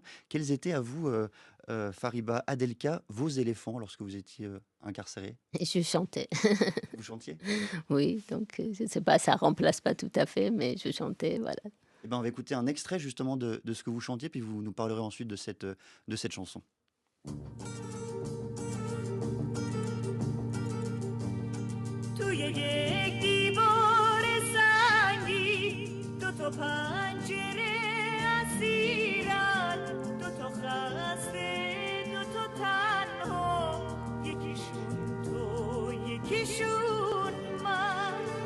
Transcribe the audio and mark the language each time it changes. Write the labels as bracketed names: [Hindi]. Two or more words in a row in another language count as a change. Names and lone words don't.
[French] Quels étaient à vous, Fariba Adelka, vos éléphants lorsque vous étiez incarcéré? Et je chantais. Vous chantiez? Oui, donc je ne sais pas, ça remplace pas tout à fait, mais je chantais, voilà. Eh ben, on va écouter un extrait justement de ce que vous chantiez, puis vous nous parlerez ensuite de cette chanson. [Persian] توی یک دیوار سنگی دو تا پنجره اسیرن، دو تا خسته دو تا تنها، یکیشون تو یکیشون من.